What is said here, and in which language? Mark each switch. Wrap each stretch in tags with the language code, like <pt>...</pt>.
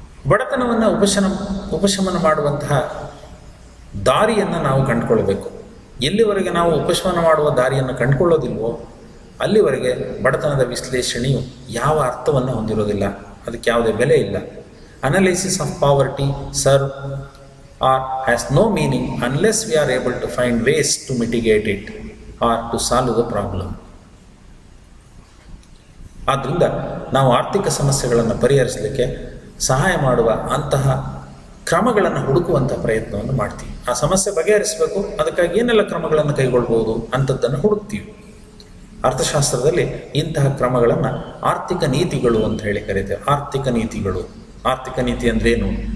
<kn>ಬಡತನವನ್ನು ಉಪಶಮನ ಮಾಡುವಂತಹ ದಾರಿಯನ್ನು ನಾವು ಕಂಡುಕೊಳ್ಬೇಕು. ಎಲ್ಲಿವರೆಗೆ ನಾವು ಉಪಶಮನ ಮಾಡುವ ದಾರಿಯನ್ನು ಕಂಡುಕೊಳ್ಳೋದಿಲ್ವೋ ಅಲ್ಲಿವರೆಗೆ ಬಡತನದ ವಿಶ್ಲೇಷಣೆಯು ಯಾವ ಅರ್ಥವನ್ನು ಹೊಂದಿರೋದಿಲ್ಲ, ಅದಕ್ಕೆ ಯಾವುದೇ ಬೆಲೆ ಇಲ್ಲ.</kn> <en>Analysis of poverty serve or has no meaning unless we are able to find ways to mitigate it or to solve the problem.</en> <kn>ಆದ್ದರಿಂದ ನಾವು ಆರ್ಥಿಕ ಸಮಸ್ಯೆಗಳನ್ನು ಪರಿಹರಿಸಲಿಕ್ಕೆ ಸಹಾಯ ಮಾಡುವ ಅಂತಹ ಕ್ರಮಗಳನ್ನು ಹುಡುಕುವಂಥ ಪ್ರಯತ್ನವನ್ನು ಮಾಡ್ತೀವಿ. ಆ ಸಮಸ್ಯೆ ಬಗೆಹರಿಸಬೇಕು, ಅದಕ್ಕಾಗಿ ಏನೆಲ್ಲ ಕ್ರಮಗಳನ್ನು ಕೈಗೊಳ್ಬೋದು ಅಂಥದ್ದನ್ನು ಹುಡುಕ್ತೀವಿ. ಅರ್ಥಶಾಸ್ತ್ರದಲ್ಲಿ ಇಂತಹ ಕ್ರಮಗಳನ್ನು ಆರ್ಥಿಕ ನೀತಿಗಳು ಅಂತ ಹೇಳಿ ಕರೀತೇವೆ. ಆರ್ಥಿಕ ನೀತಿಗಳು. ಆರ್ಥಿಕ ನೀತಿ ಅಂದ್ರೇನು?</kn>